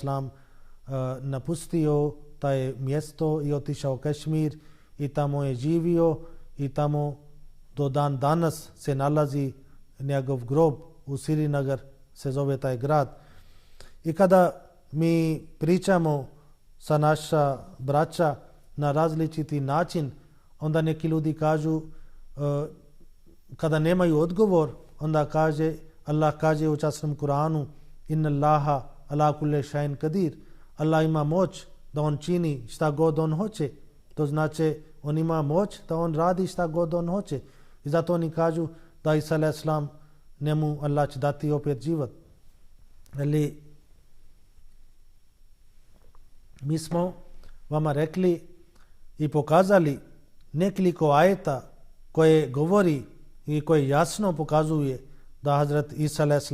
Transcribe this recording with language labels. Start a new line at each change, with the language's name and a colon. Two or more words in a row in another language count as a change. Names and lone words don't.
Bosnian: napustio taj mjesto i otišao u Kašmir i tamo je živio i tamo do dan danas se nalazi njegov grob u Srinagar se zove taj grad. I kada mi pričamo sa naša braća na različiti način, onda neki ljudi kažu, kada nemaju odgovor, onda kaže, Allah kaže u časnom Kuranu,
Arabic: إن الله على كل شيء قدير.
Bosnian: Allah ima moć da on čini šta god on hoće. To znači on ima moć da on radi šta god on hoće. I zato oni kažu da Isa a.s. njemu Allah će dati opet život. Ali mi smo vama rekli i pokazali nekoliko ajeta koje govori i koje jasno pokazuje da Hazrat Isa a.s.